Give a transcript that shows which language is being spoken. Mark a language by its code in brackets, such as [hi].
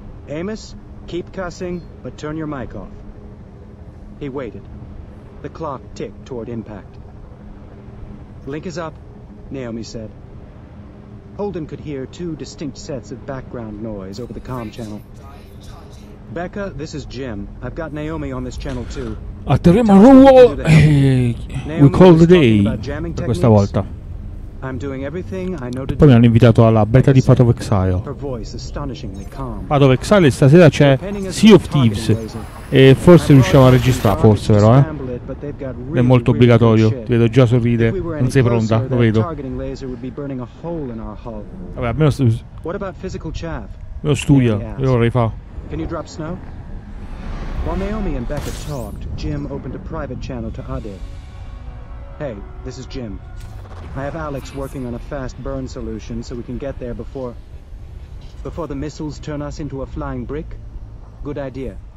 [en] Amos, keep cussing, but turn your mic off." He waited. The clock ticked toward impact. "Link is up," Naomi said. Holden could hear 2 distinct sets of background noise over the comm channel. "Becca, this is Jim. I've got Naomi on this channel too. [it] Atterriamo a Ruo e [en] we call the day [it] per questa volta. Poi mi hanno invitato alla beta di Path of Exile. Path of Exile stasera c'è Sea of Thieves e forse riusciamo a registrare, forse però, è molto obbligatorio, ti vedo già sorride, non sei pronta, lo vedo. Vabbè, almeno studia, io vorrei fare. [en] While Naomi and Becca talked, Jim opened a private channel to Ade. "Hey, this is Jim. I have Alex working on a fast burn solution so we can get there before the missiles turn us into a flying brick. Good idea.